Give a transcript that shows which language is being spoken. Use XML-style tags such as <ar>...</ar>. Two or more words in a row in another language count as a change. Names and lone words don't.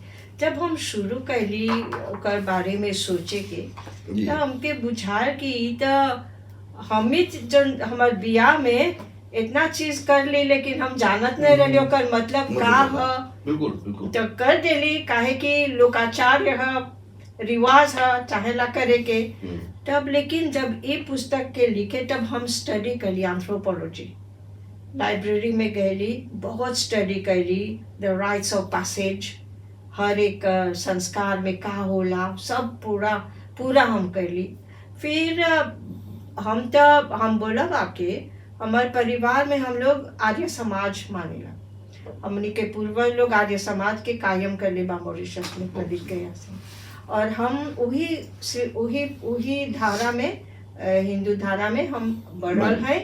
<bho>जब हम शुरू कैली ओकर बारे में सोचे के तो हमके बुझाल कि तो हमी जो हमार बियाह में इतना चीज कर ली लेकिन हम जानत नहीं रही ओकर मतलब का है। बिल्कुल बिल्कुल तो कर देली काहे कि लोकाचार है, रिवाज है, चाहेला करे के। तब लेकिन जब ये पुस्तक के लिखे तब हम स्टडी करी एंथ्रोपोलॉजी, लाइब्रेरी में गईली, बहुत स्टडी करी, द राइट्स ऑफ पैसेज, हर एक संस्कार में का होला सब पूरा हम करी। फिर हम बोला बाके हमारे परिवार में हम लोग आर्य समाज मानेला, हमने के पूर्वज लोग आर्य समाज के कायम कर ले बा मॉरिशस में पढ़ गया से, और हम वही धारा में हिंदू धारा में हम बढ़ल है।</bho>